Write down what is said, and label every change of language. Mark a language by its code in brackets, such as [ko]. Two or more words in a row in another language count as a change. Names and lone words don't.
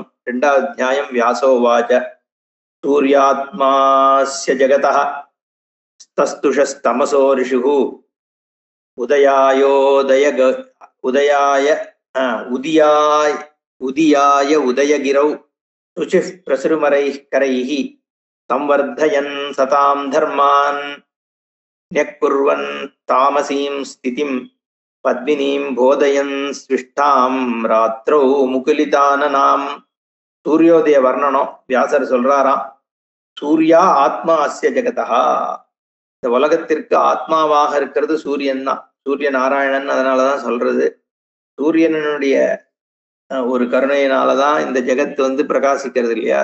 [ta] ரெண்டாவது அத்தியாயம் [sa] व्यासोवाच्च सूर्यात्मास्य जगतः स्तस्थुषस्तमसो रिषुः उदियाय उदयगिरौ शुचिः प्रसुरुमरैः करैः संवर्धयन् सतां धर्मान् न्यक्कुर्वन् तामसीं स्थितिं पद्मिनीं बोधयन् स्विष्टां रात्रौ मुकुलिताननां. [ta] சூரியோதய வர்ணனம் வியாசர் சொல்றாராம். [sa] सूर्या आत्मा अस्य जगता, [ta] இந்த உலகத்திற்கு ஆத்மாவாக இருக்கிறது சூரியன் தான், சூரிய நாராயணன். அதனாலதான் சொல்றது சூரியனுடைய ஒரு கருணையினாலதான் இந்த ஜெகத்து பிரகாசிக்கிறது இல்லையா.